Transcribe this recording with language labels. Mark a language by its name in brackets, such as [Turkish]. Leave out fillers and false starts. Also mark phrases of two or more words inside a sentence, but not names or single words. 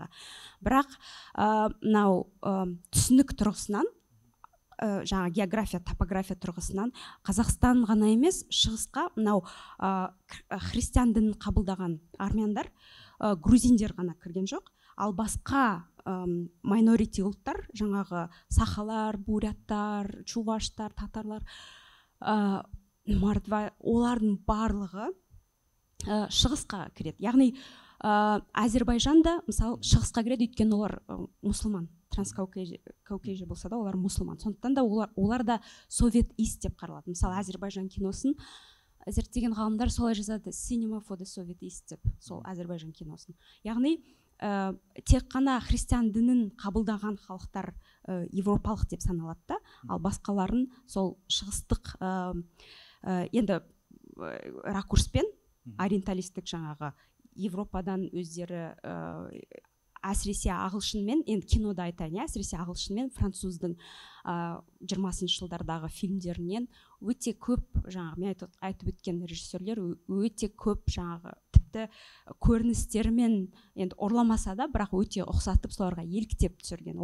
[Kazakh] Бірақ мынау түсінік тұрғысынан, жаңа география, топография тұрғысынан Қазақстан ғана емес, шығысқа мынау христиан дінін қабылдаған армяндар, грузиндер ғана кірген жоқ, ал басқа майнорити ұлттар, жаңағы сахалар, буряттар, чуваштар, татарлар, мордва, олардың барлығы шығысқа кіреді. Яғни Әзербайжан да мысалы шығысқа кіреді, өйткені олар мұсылман, транскаукейжия болса да олар мұсылман. Сондықтан да олар да [English] Soviet East [Kazakh] деп қаралады. Мысалы Әзербайжан киносын зерттеген ғалымдар солай жазады, [English] cinema for the Soviet East [Kazakh] деп, сол Әзербайжан киносын. Яғни тек қана христиан дінін қабылдаған халықтар европалық деп саналады да, ал басқаларын сол шығыстық енді ракурспен ориенталистік жаңағы Европадан өздері әсіресе ағылшынмен, енді кинода айтайын, әсіресе ағылшынмен француздың 20-шы жылдардағы фильмдерінен өте көп, жаңағы мен айтып өткен режиссерлер өте көп жаңағы тіпті көріністерімен енді ұрламаса да, бірақ өте ұқсатып соларға еліктеп түсірген.